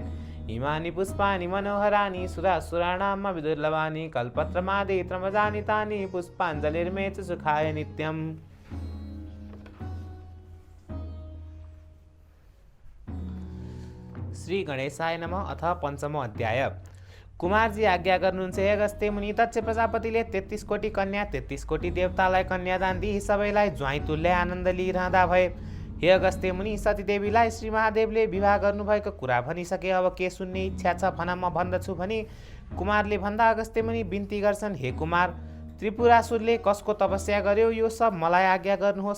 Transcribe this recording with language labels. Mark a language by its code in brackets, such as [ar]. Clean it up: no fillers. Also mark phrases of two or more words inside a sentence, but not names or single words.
[sa] इमानि पुष्पाणि मनोहराणि सुरासुराणां विदुर्लभानि कल्पत्रमादित्रमजानि तानि पुष्पाञ्जलिर्मे च सुखाय नित्यम्। श्री गणेशाय नमः। अथ पञ्चमो अध्याय। [ne] कुमारजी आज्ञा गर्नुहुन्छ, हे अगस्त्य मुनि, दक्ष प्रजापतिले 33 कोटी कन्या 33 कोटी देवतालाई कन्यादान दिई सबैलाई ज्वाइँ तुल्य आनन्द लिइरहँदा भए। हे अगस्त्य मुनि, सतीदेवीलाई श्री महादेवले विवाह गर्नुभएको कुरा भनिसके, अब के सुन्ने इच्छा छ भन, म भन्दछु भनी कुमारले भन्दा अगस्त्य मुनि बिन्ती गर्छन्, हे कुमार, त्रिपुरासुरले कसको तपस्या गर्यो यो सब मलाई आज्ञा गर्नुहोस्।